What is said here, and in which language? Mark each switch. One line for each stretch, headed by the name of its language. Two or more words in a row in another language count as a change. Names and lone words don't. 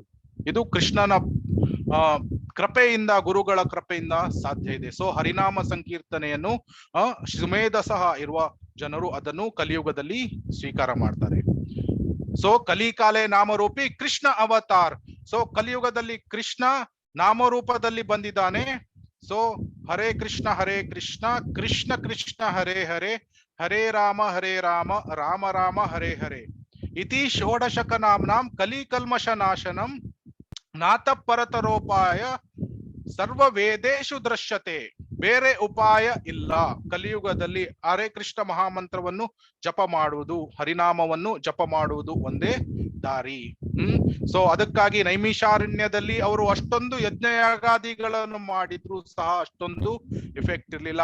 Kannada: ಇದು ಕೃಷ್ಣನ ಕೃಪೆಯಿಂದ, ಗುರುಗಳ ಕೃಪೆಯಿಂದ ಸಾಧ್ಯ ಇದೆ. ಸೊ ಹರಿನಾಮ ಸಂಕೀರ್ತನೆಯನ್ನು ಸುಮೇಧಸಃ ಇರುವ ಜನರು ಅದನ್ನು ಕಲಿಯುಗದಲ್ಲಿ ಸ್ವೀಕಾರ ಮಾಡ್ತಾರೆ.
Bangla: ಸೊ কলিকালে নামরূপী কৃষ্ণ অবতার.
Kannada: ಸೊ ಕಲಿಯುಗದಲ್ಲಿ ಕೃಷ್ಣ ನಾಮರೂಪದಲ್ಲಿ ಬಂದಿದ್ದಾನೆ.
Sanskrit: ಸೊ ಹರೇ ಕೃಷ್ಣ ಕೃಷ್ಣ ಕೃಷ್ಣ ಹರೇ ಹರೇ, ಹರೇ ರಾಮ ರಾಮ ರಾಮ ಹರೇ ಹರೇ. ಇತಿ ಷೋಡಶಕ ನಾಮ್ನಾಂ ಕಲಿಕಲ್ಮಷ ನಾಶನಂ ನಾಥ ಪರತರೋಪಾಯ ಸರ್ವ ವೇದೇಶು ದೃಶ್ಯತೆ.
Kannada: ಬೇರೆ ಉಪಾಯ ಇಲ್ಲ. ಕಲಿಯುಗದಲ್ಲಿ ಹರೇ ಕೃಷ್ಣ ಮಹಾಮಂತ್ರವನ್ನು ಜಪ ಮಾಡುವುದು, ಹರಿನಾಮವನ್ನು ಜಪ ಮಾಡುವುದು ಒಂದೇ ದಾರಿ. ಸೊ ಅದಕ್ಕಾಗಿ ನೈಮಿಷಾರಣ್ಯದಲ್ಲಿ ಅವರು ಅಷ್ಟೊಂದು ಯಜ್ಞಯಾಗಾದಿಗಳನ್ನು ಮಾಡಿದ್ರು ಸಹ ಅಷ್ಟೊಂದು ಇಫೆಕ್ಟ್ ಇರ್ಲಿಲ್ಲ.